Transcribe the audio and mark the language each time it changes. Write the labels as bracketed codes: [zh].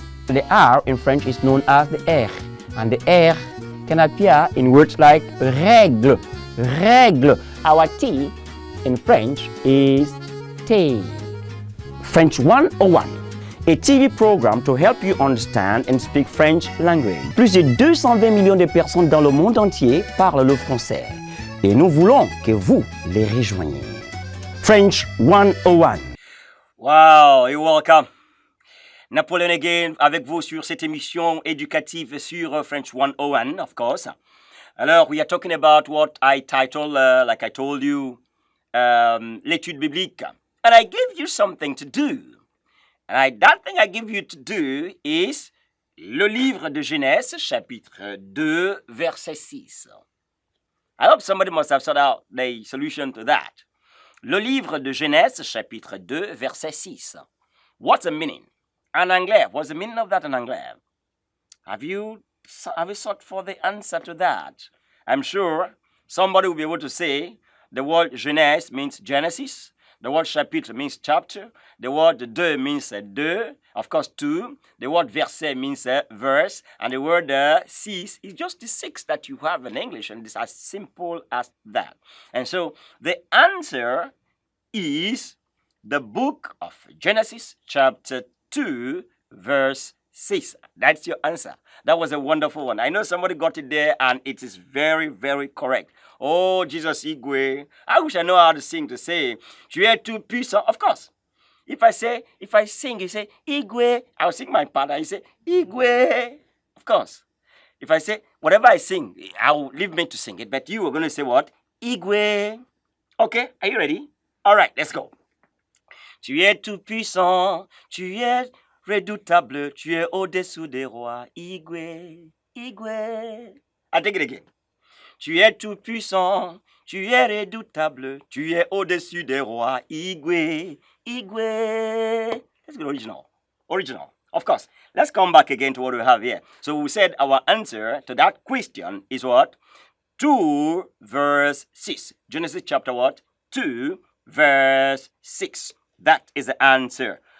[en] The R in French is known as the R, and the R can appear in words like règle, règle. Our T in French is thé. French 101, a TV programme to help you understand and speak French language. [fr] Plus de 220 millions de personnes dans le monde entier parlent le français et nous voulons que vous les rejoigniez. [en] French 101. Wow, you're welcome. [fr] Napoléon again avec vous sur cette émission éducative sur French 101, [en] of course. Alors, we are talking about what I titled, like I told you, l'étude biblique. And I give you something to do. And that thing I give you to do is [fr] le livre de Genèse, chapitre 2, verset 6. [en] I hope somebody must have sorted out the solution to that. [fr] Le livre de Genèse, chapitre 2, verset 6. [en] What's the meaning? [fr] En anglais, [en] what's the meaning of that in anglais? Have you sought for the answer to that? I'm sure somebody will be able to say the word Genèse means Genesis. The word chapitre means chapter. The word deux means deux. Of course, two. The word verset means verse. And the word six is just the six that you have in English. And it's as simple as that. And so the answer is the book of Genesis, chapter 2, verse 6. That's your answer. That was a wonderful one. I know somebody got it there and it is very, very correct. Oh, Jesus Igwe. I wish I know how to sing to say, [fr] tu es tout puissant. [en] Of course. If I sing, you say, Igwe. I'll sing my part and you say, Igwe. Of course. If I say, whatever I sing, I'll leave me to sing it. But you are going to say what? Igwe. Okay, are you ready? All right, let's go. [fr] Tu es tout puissant, tu es redoutable, tu es au-dessous des rois. [en] Igwe, Igwe. I take it again. [fr] Tu es tout puissant, tu es redoutable, tu es au-dessus des rois. [en] Igwe, Igwe. Let's go original. Original. Of course. Let's come back again to what we have here. So we said our answer to that question is what? 2 verse 6. Genesis chapter what? 2 verse 6. That is the answer.